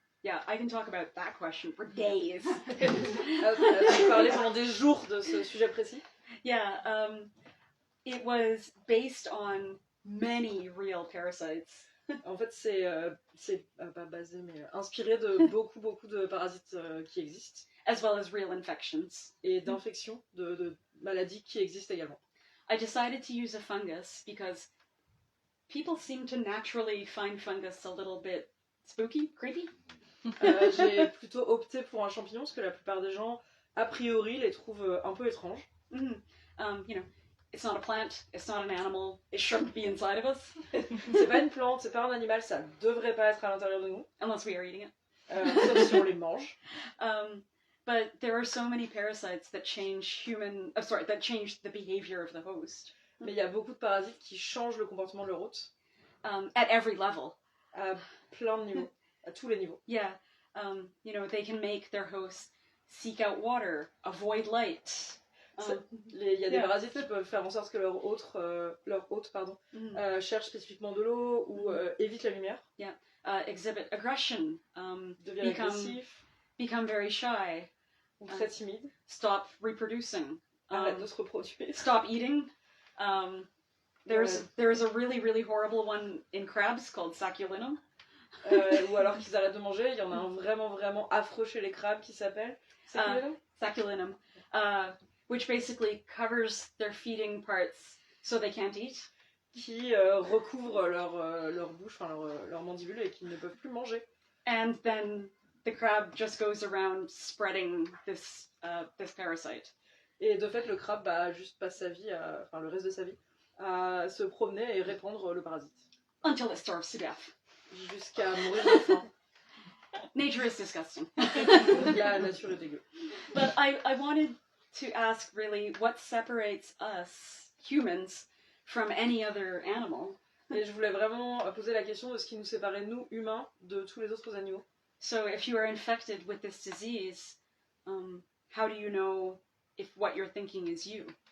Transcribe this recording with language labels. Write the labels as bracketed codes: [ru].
[en] Yeah, I can talk about that question for days. [fr] Vous parlez pendant des jours de ce sujet précis? [en] Yeah, it was based on many real parasites. [fr] En fait, c'est pas basé, mais inspiré de beaucoup de parasites qui existent. [en] As well as real infections. [fr] Et d'infections, de maladies qui existent également. [en] I decided to use a fungus because people seem to naturally find fungus a little bit spooky, creepy. [fr] J'ai plutôt opté pour un champignon parce que la plupart des gens, a priori, les trouvent un peu étranges. [en] It's not a plant, it's not an animal, it shouldn't be inside of us. [fr] C'est pas une plante, c'est pas un animal, ça devrait pas être à l'intérieur de nous. [en] Unless we are eating it. [fr] sauf si on les mange. [en] But there are so many parasites that change that change the behavior of the host [fr] Mais il y a beaucoup de parasites qui changent le comportement de leur hôte [en] at every level. [fr] à plein de niveaux, à tous les niveaux. [en] Yeah, you know, they can make their host seek out water, avoid light. [fr] Il y a des [en] Yeah. [fr] parasites qui peuvent faire en sorte que leur hôte Mhm. cherche spécifiquement de l'eau ou évite la lumière, [en] Exhibit aggression, [fr] devient [en] become- [fr] agressif [en] become very shy, [fr] ou très timide, [en] stop reproducing, [fr] arrête de se reproduire. [en] stop eating. There's a really horrible one in crabs called Saculinum. [fr] Ou alors qu'ils arrêtent de manger. Il y en a un vraiment affreux chez les crabes qui s'appelle... C'est quoi le nom ? [en] Saculinum, which basically covers their feeding parts so they can't eat. [fr] Qui recouvrent leur bouche, enfin leur mandibule et qui ne peuvent plus manger. [en] And then the crab just goes around spreading this parasite. [fr] Et de fait, le crabe juste passe sa vie, enfin le reste de sa vie, à se promener et répandre le parasite. [en] Until it starves to death. [fr] Jusqu'à mourir de faim. [en] Nature is disgusting. [fr] La nature est dégueu. [en] But I wanted to ask really what separates us humans from any other animal. [fr] Et je voulais vraiment poser la question de ce qui nous séparait, nous, humains, de tous les autres animaux. [en] So if you are infected with this disease, how do you know if what you're thinking is you?